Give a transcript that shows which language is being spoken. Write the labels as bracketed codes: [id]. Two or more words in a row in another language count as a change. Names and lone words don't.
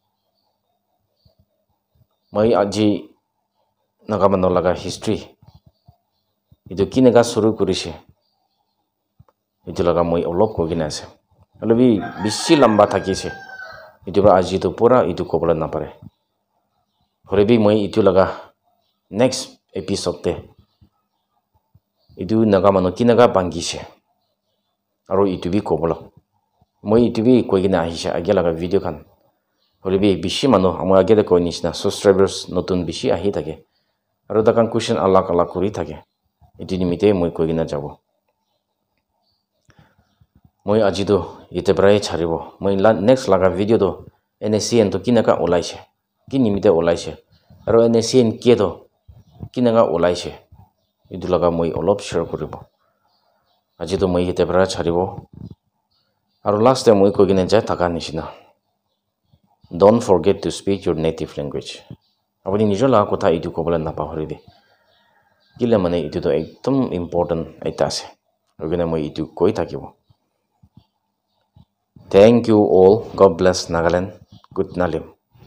[nag] mai aji naga manu laga history itu kinega suru kurise itu laga moi olop ko gina ase holobi bishi lamba thakise itu ba aji to pura itu kobla na pare holobi moi itu laga [en] next episode [nag] te itu naga manu kinaga bangise aro itu bi kobla moi itu bi ko gina ahisha age laga video kan holobi bishi manu amo age de ko nisna subscribers notun bishi ahi thake aro takan question alak kuri thake itu nimite moi ko gina jabo moi aji to ite prai charibo moi next laga video to NSCN to kinaka olaise ki nimite olaise aro NSCN ke to kinaka olaise itu laga moi olop share koribo aji to moi ite prai charibo aro last time moi ko gina ja taka nishina [en] don't forget to speak your native language [nag] apuni nijo laga kotha itu kobala na pahoribe kila mane itu to ekdom important aita ase ogena moi itu koi thakibo. [en] Thank you all. God bless Nagaland. Good Nalim.